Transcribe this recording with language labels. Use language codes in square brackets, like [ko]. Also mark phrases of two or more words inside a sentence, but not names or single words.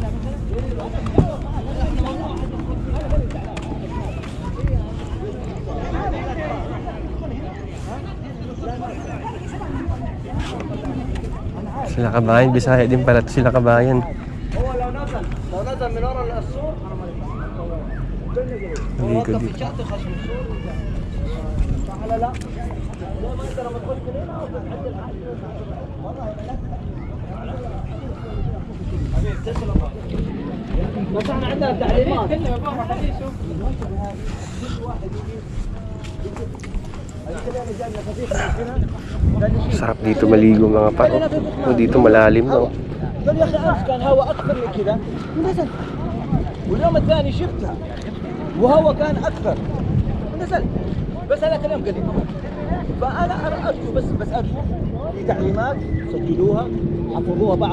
[tl] Sila Kabayan, Bisaya din pala sila Kabayan. Maligo dito. [ar] بس احنا عندنا تعليمات. [tl] Sarap dito maligo mga pa. O dito malalim no. [ar] قال يا اخي امس كان هواء اكثر من كذا ونزل. واليوم الثاني شفتها وهواء كان اكثر ونزل. بس هذا كلام قديم. فانا ارجو بس ارجو في تعليمات سجلوها حفظوها بعض.